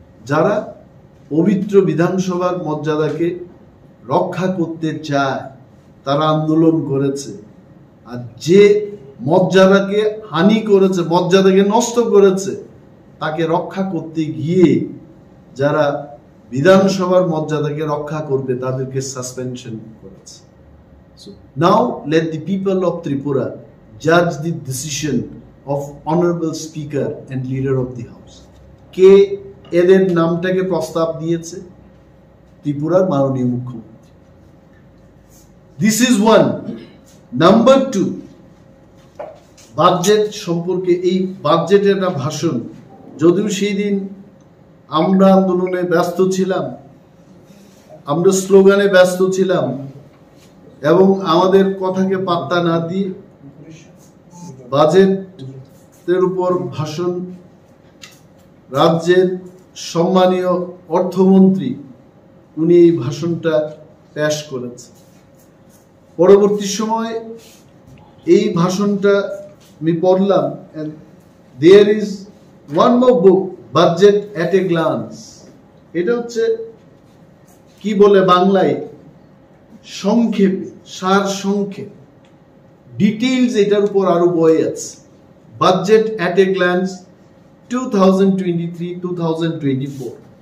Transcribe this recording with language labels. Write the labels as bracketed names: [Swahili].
[Bangla] যারা পবিত্র বিধানসভার মর্যাদাকে রক্ষা করতে চায়, তারা আন্দোলন করেছে। আর যে মর্যাদাকে হানি করেছে, মর্যাদাকে নষ্ট করেছে, তাকে রক্ষা করতে গিয়ে যারা বিধানসভার মর্যাদাকে রক্ষা করবে তাদেরকে সাসপেনশন করেছে। [English] So now let the people of Tripura judge the decision of honorable speaker and leader of the house. [Bangla] কে এদের নামটাকে প্রস্তাব দিয়েছে? ত্রিপুরার মাননীয় মুখ্যমন্ত্রী। [English] This is one. Number 2, [Bangla] budget সম্পর্কে, এই বাজেটের একটা ভাষণ, যদিও সেই দিন আমরা আন্দোলনে ব্যস্ত ছিলাম, আমরা স্লোগানে ব্যস্ত ছিলাম, এবং আমাদের কথাকে পাত্তা না দিয়ে বাজেটের উপর ভাষণ রাজ্যের সম্মানীয় অর্থমন্ত্রী উনি এই ভাষণটা পেশ করেছেন। পরবর্তী সময় এই ভাষণটা আমি পড়লাম, [English] and there is one more book, Budget at a Glance. [Bangla] এটা হচ্ছে কি বলে বাংলায়, সংক্ষেপে, সার সংক্ষেপ, ডিটেইলস এটার উপর আরো বই আছে। Budget at a glance 2023-2024।